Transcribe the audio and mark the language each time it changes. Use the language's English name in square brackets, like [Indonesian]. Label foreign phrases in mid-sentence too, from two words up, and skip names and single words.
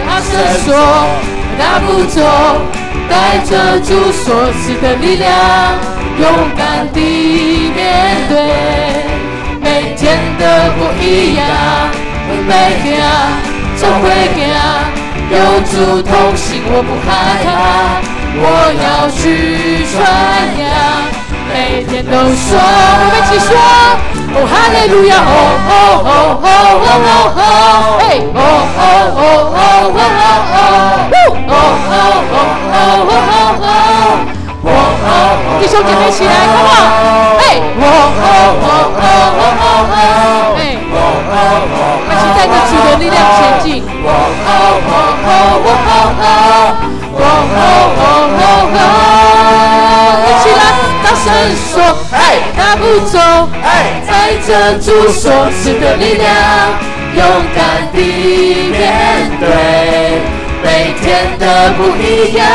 [Chinese] 他伸手，大步走，带着主所赐的力量，勇敢地面对每天的不一样。每天总会行，有主同行，我不害怕，我要去传扬，每天都说，我们一起说，哦哈利路亚，哦哦哦哦哦哦哦，嘿，哦哦哦哦哦哦哦，哦哦哦哦哦哦。弟兄姐妹起来 ， [English] Come on！ [Chinese] 嘿，嘿，一起带着主的力量前进。一起来，大声说，嘿，大步走，带着主所赐的力量，勇敢地面对每天的不一样。